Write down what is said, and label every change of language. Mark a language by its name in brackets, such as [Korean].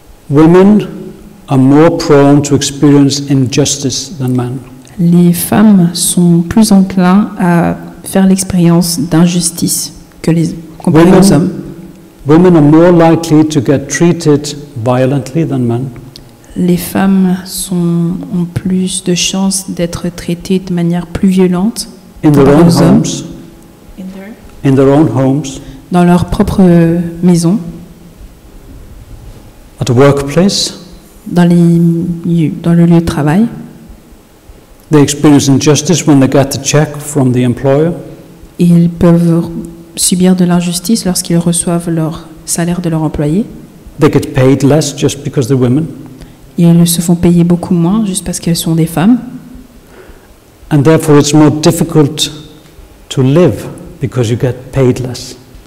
[English] Women are more prone to experience injustice than men. [French] Les femmes sont plus enclins à faire l'expérience d'injustice comparé aux hommes. [English] Women are more likely to get treated violently than men. [French] Les femmes ont plus de chances d'être traitées de manière plus violente [English] In their [French] comparé [English] own [French] aux hommes [English] homes, in their own homes, [French] dans leur propre maison, [English] at a workplace. [French] dans le lieu de travail. [English] They experience injustice when they get the check from the employer. [French] Et ils peuvent subir de l'injustice lorsqu'ils reçoivent leur salaire de leur employé. [English] They get paid less just because they're women. [French] Et ils se font payer beaucoup moins juste parce qu'elles sont des femmes. [English] And therefore it's more difficult to live because you get paid less.